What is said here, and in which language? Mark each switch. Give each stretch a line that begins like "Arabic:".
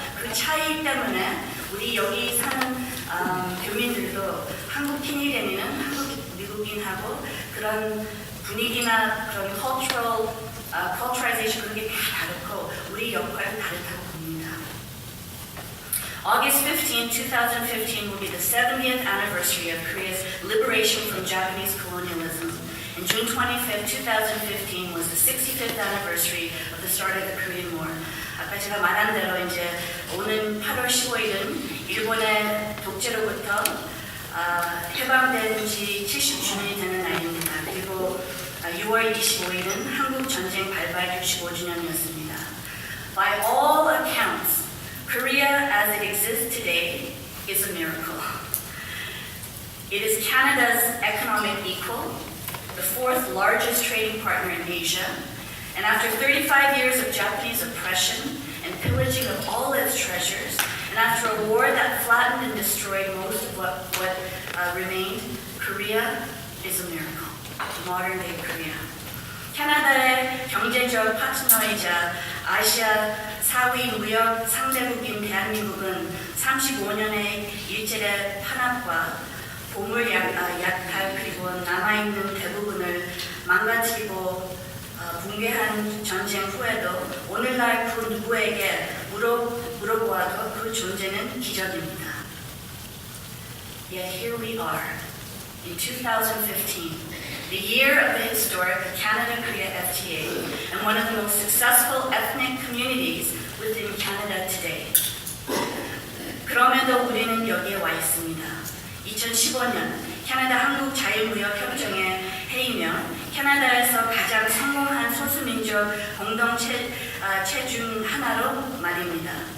Korean: 그 차이 때문에 우리 여기 사는 교민들도 한국 캐네디언이는 한국 미국인하고 그런 분위기나 그런 culturalization 그런 게 다 다르고 우리 역할은 다르다고 봅니다.
English: August 15, 2015 will be the 70th anniversary of Korea's liberation from Japanese colonialism. And June 25, 2015 was the 65th anniversary of the start of the Korean War.
Korean: 아까 제가 말한 대로 이제 오는 8월 15일은 일본의 독재로부터 해방된 지 70주년이 되는 날입니다. 그리고 6월 25일은 한국 전쟁 발발 65주년이었습니다.
English: By all accounts, Korea as it exists today is a miracle. It is Canada's economic equal, the fourth largest trading partner in Asia, and after 35 years of Japanese oppression and pillaging of all its treasures, and after a war that flattened and destroyed most of what remained, Korea is a miracle. Modern day Korea.
Korean: 캐나다의 경제적 파트너이자 아시아 4위 무역 상대국인 대한민국은 35년의 일제의 탄압과 보물 약탈 그리고 남아있는 대부분을 망가뜨리고 붕괴한 전쟁 후에도 오늘날 그 누구에게 물어보아도 그 존재는 기적입니다.
English: Yet here we are in 2015. The year of the historic Canada-Korea FTA and one of the most successful ethnic communities within Canada today.
Korean: 그럼에도 우리는 여기에 와 있습니다. 2015년 캐나다 한국 자유무역협정의 해이며 캐나다에서 가장 성공한 소수민족 공동체 중 하나로 말입니다.